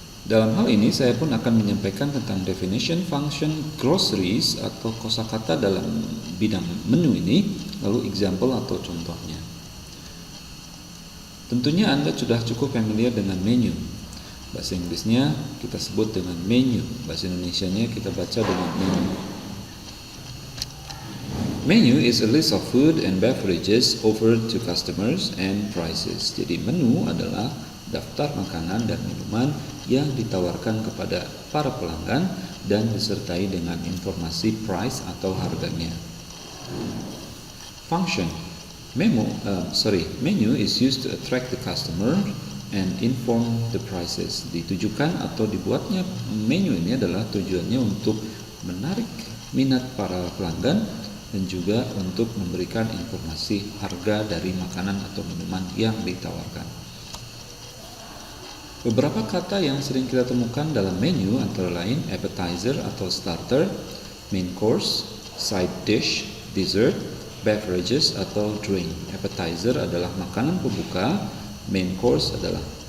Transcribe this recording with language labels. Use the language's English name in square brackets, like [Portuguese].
[Indonesian] Dalam hal ini saya pun akan menyampaikan tentang definition, function, groceries atau kosakata dalam bidang menu ini, lalu example atau contohnya. Tentunya Anda sudah cukup familiar dengan menu. Bahasa Inggrisnya kita sebut dengan menu, bahasa Indonesianya kita baca dengan menu. [English] Menu is a list of food and beverages offered to customers and prices. [Indonesian] Jadi menu adalah daftar makanan dan minuman yang ditawarkan kepada para pelanggan dan disertai dengan informasi price atau harganya. [English] Function. Menu is used to attract the customer and inform the prices. [Indonesian] Ditujukan atau dibuatnya menu ini adalah tujuannya untuk menarik minat para pelanggan dan juga untuk memberikan informasi harga dari makanan atau minuman yang ditawarkan. Beberapa kata yang sering kita temukan dalam menu antara lain appetizer atau starter, main course, side dish, dessert, beverages atau drink. Appetizer adalah makanan pembuka, main course adalah